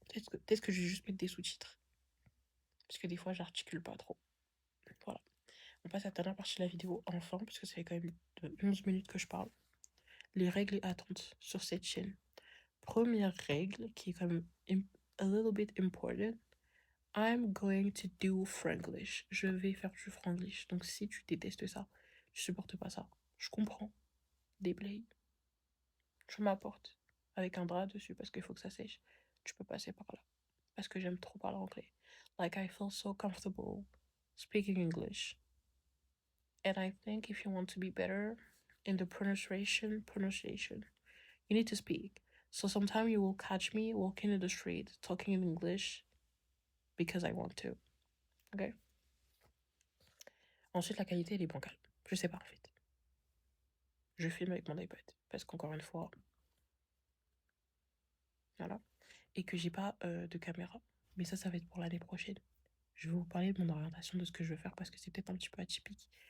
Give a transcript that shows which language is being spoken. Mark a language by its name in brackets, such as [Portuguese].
[French] Peut-être que je vais juste mettre des sous-titres. Parce que des fois, j'articule pas trop. Voilà. On passe à la dernière partie de la vidéo, enfin, parce que ça fait quand même 11 minutes que je parle. Les règles et attentes sur cette chaîne. Première règle, qui est quand même [English] a little bit important. I'm going to do Franglish. [French] Je vais faire du Franglish. Donc si tu détestes ça, tu supportes pas ça, je comprends. Déblaye. Je m'apporte avec un drap dessus parce qu'il faut que ça sèche. Tu peux passer par là. Parce que j'aime trop parler anglais. [English] Like, I feel so comfortable speaking English. And I think if you want to be better in the pronunciation, you need to speak. So sometimes you will catch me walking in the street talking in English because I want to. Okay? [French] Ensuite, la qualité, elle est bancale. Je sais pas en fait. Je filme avec mon iPad. Parce qu'encore une fois, voilà. Et que j'ai pas de caméra. Mais ça va être pour l'année prochaine. Je vais vous parler de mon orientation, de ce que je veux faire, parce que c'est peut-être un petit peu atypique.